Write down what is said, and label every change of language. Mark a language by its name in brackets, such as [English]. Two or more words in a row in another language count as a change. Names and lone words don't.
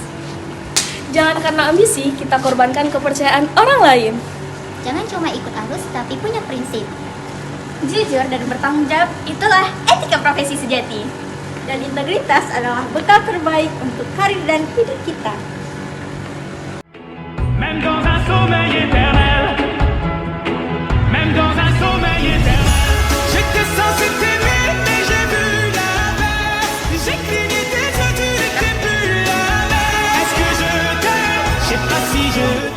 [Indonesian] Jangan karena ambisi kita korbankan kepercayaan orang lain. Jangan cuma ikut arus tapi punya prinsip. Jujur dan bertanggung jawab, itulah etika profesi sejati. Dan integritas adalah bekal terbaik untuk karir dan hidup kita. [French] Même dans un sommeil éternel, même dans un sommeil éternel. J'étais censé t'aimer, mais j'ai vu l'inverse. J'ai cligné des yeux, tu n'étais plus la même. Est-ce que je t'aime? Je sais pas si je